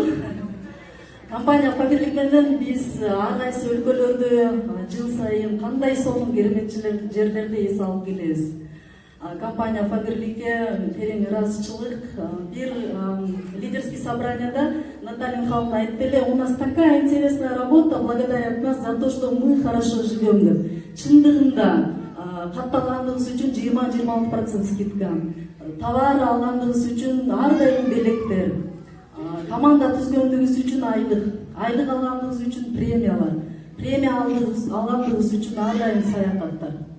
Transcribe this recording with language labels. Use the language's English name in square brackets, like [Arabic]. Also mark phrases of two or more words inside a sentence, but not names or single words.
[Kyrgyz] Компания Фаберлик менен биз ар кайсы өлкөлөрдө жыл сайын кандай сонун керемет жерлерди эс алып келебиз. Компания Фаберликке терең ыраазычылык. Бир лидерский собранияда Наталья Михайловна айтты эле, [Russian] у нас такая интересная работа, благодарят нас за то, что мы хорошо живем деп. [Kyrgyz] Чындыгында катталгандыгыбыз үчүн 20-26% скидка. Товар алгандыгыбыз үчүн ар дайым белектер. Команда түзгөндүгүбүз үчүн айлык алгандыгыбыз үчүн премиялар. Премия алгандыгыбыз үчүн ар дайым саякаттар.